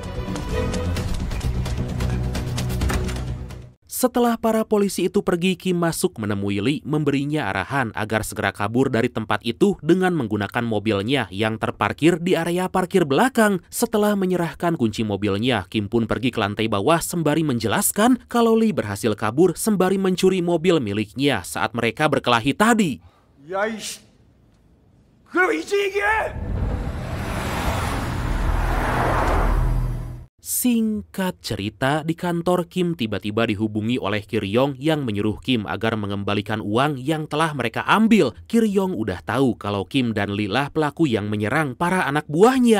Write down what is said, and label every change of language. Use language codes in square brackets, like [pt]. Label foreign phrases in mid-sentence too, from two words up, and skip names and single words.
[id] Setelah para polisi itu pergi, Kim masuk menemui Lee, memberinya arahan agar segera kabur dari tempat itu dengan menggunakan mobilnya yang terparkir di area parkir belakang. Setelah menyerahkan kunci mobilnya, Kim pun pergi ke lantai bawah sembari menjelaskan kalau Lee berhasil kabur sembari mencuri mobil miliknya saat mereka berkelahi tadi. [ko] 야 이씨. 그럼 이제 얘기해. [id] Singkat cerita, di kantor Kim tiba-tiba dihubungi oleh Kiryong yang menyuruh Kim agar mengembalikan uang yang telah mereka ambil. Kiryong udah tahu kalau Kim dan Lee lah pelaku yang menyerang para anak buahnya.